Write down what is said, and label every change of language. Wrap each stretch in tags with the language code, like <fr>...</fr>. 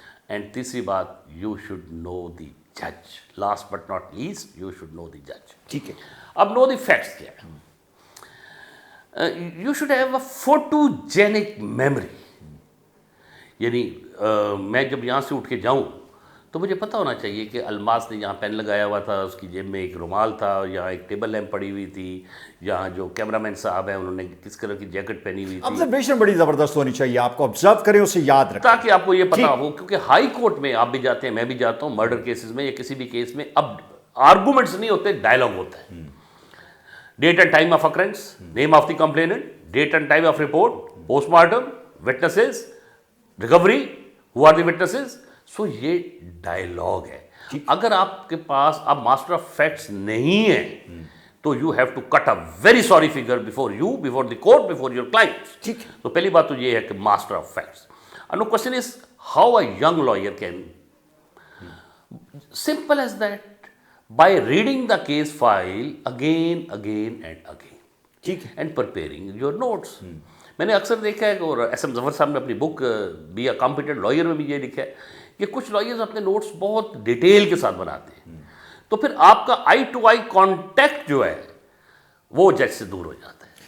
<en>and</en> <ur>تیسری بات,</ur> <en>You should know دی جج. Last but not least, you should know دی جج.</en> <ur>ٹھیک ہے.</ur> <en>اب know the facts کیا ہے؟ You should have a photogenic memory.</en> <ur>یعنی میں جب یہاں سے اٹھ کے جاؤں تو مجھے پتہ ہونا چاہیے کہ الماس نے یہاں پین لگایا ہوا تھا, اس کی جیب میں ایک رومال تھا, یہاں ایک ٹیبل لیمپ پڑی ہوئی تھی, یہاں جو کیمرہ مین صاحب ہیں انہوں نے کس کلر کی جیکٹ پہنی ہوئی تھی. آبزرویشن بڑی زبردست ہونی چاہیے, آپ کو آبزرو کریں, اسے یاد رکھیں تاکہ آپ کو یہ پتہ ہو, کیونکہ ہائی کورٹ میں آپ بھی جاتے ہیں, میں بھی جاتا ہوں, مرڈر کیسز میں یا کسی بھی کیس میں اب آرگومنٹس نہیں ہوتے, ڈائلاگ ہوتا ہے.</ur> <en>Date and time of occurrence, name of the complainant, date and time of report, post mortem, witnesses, recovery, who are the witnesses.</en> <ur>سو یہ ڈائلاگ ہے. اگر آپ کے پاس اب ماسٹر آف فیکٹس نہیں ہے تو</ur> <en>You have to cut a very sorry figure before you, before the court, before your clients.</en> <ur>ٹھیک. تو پہلی بات تو یہ ہے کہ master of facts.</ur> <en>no question is how a young lawyer can, simple as that, by reading the case file again and again</en> <ur>ٹھیک ہے.</ur> <en>And preparing your notes.</en> <ur>میں نے اکثر دیکھا ہے اور ایس ایم ظفر صاحب نے اپنی بک بی اے کمپیٹنٹ لائر میں بھی یہ لکھا ہے کہ کچھ لائرز اپنے نوٹس بہت ڈیٹیل کے ساتھ بناتے ہیں, تو پھر آپ کا آئی ٹو آئی کانٹیکٹ جو ہے وہ جج سے دور ہو جاتا ہے.</ur>